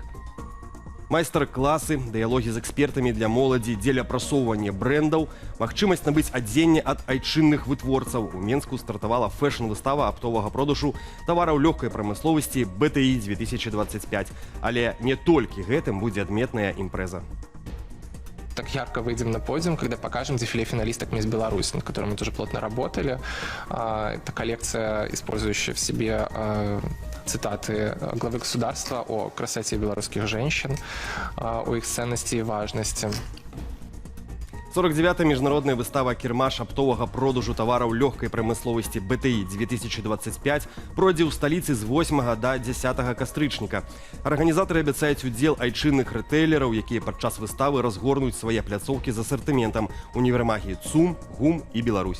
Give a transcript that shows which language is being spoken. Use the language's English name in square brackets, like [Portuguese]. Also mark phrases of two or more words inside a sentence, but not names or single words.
[Belarusian] Майстар-класы, дыялогі з экспертамі для моладзі, дзеля прасоўвання брэндаў, магчымасць набыць адзенне ад айчынных вытворцаў. У Менску стартавала фэшн-выстава аптовага продажу тавараў лёгкай прамысловасці BTI 2025. Але не толькі гэтым будзе адметная імпрэза. [Russian] Так ярко выйдем на подиум, когда покажем дефиле финалисток «Мисс Беларусь», над которым мы тоже плотно работали. Это коллекция, использующая в себе цитаты главы государства о красоте белорусских женщин, о их ценности и важности. [Belarusian] 49-я міжнародная выстава кірмаш аптовага продажу тавараў лёгкай прамысловасці BTI 2025 пройдзе ў сталіцы з 8 да 10 кастрычніка. Арганізатары абяцаюць удзел айчынных рытэйлераў, якія падчас выставы разгорнуць свае пляцоўкі з асартыментам універмагі ЦУМ, ГУМ і Беларусь.